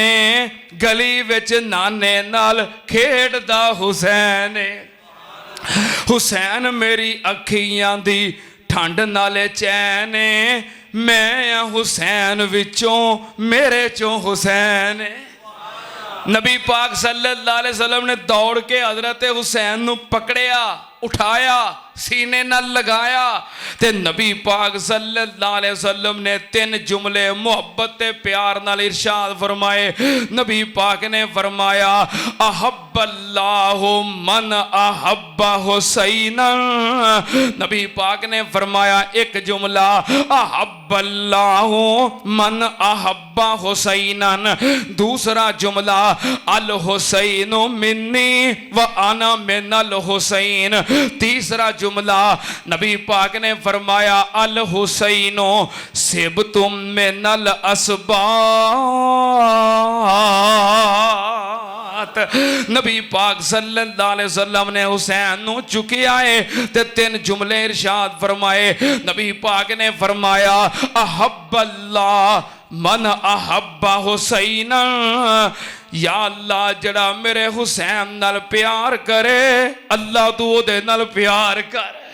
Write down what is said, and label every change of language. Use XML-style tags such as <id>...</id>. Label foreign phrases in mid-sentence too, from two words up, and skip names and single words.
<pa>گلی وچ نانے نال کھیڈدا حسین. حسین میری اکھیاں دی ٹھنڈ نالے چین میں حسین وچوں میرے چوں حسین. نبی پاک</pa> <ar>صلى الله عليه وسلم</ar> <pa>نے دوڑ کے حضرت حسین نوں پکڑیا، اٹھایا، سینے نال لگایا تے نبی پاک</pa> <ar>صلى الله عليه وسلم</ar> <pa>نے 3 جملے محبت تے پیار نال ارشاد فرمائے. نبی پاک نے فرمایا</pa> <ar>أحب الله من أحب حسينا.</ar> <pa>نبی پاک نے فرمایا ایک جملہ</pa> <ar>أحب الله من أحب حسينا,</ar> <pa>دوسرا جملہ</pa> <ar>الحسين مني وأنا من الحسين,</ar> <pa>تیسرا جملہ نبی پاک نے فرمایا</pa> <ar>الحسين سبط من الأسباط.</ar> <pa>نبی پاک</pa> <ar>صلى الله عليه وسلم</ar> <pa>نے حسین نوں چکیا ہے تے 3 جملے ارشاد فرمائے. نبی پاک نے فرمایا</pa> <ar>أحب الله من أحب حسينا,</ar> <pa>یا اللہ جیہڑا میرے حسین نال پیار کرے اللہ توں اوہدے نال پیار کر.</pa>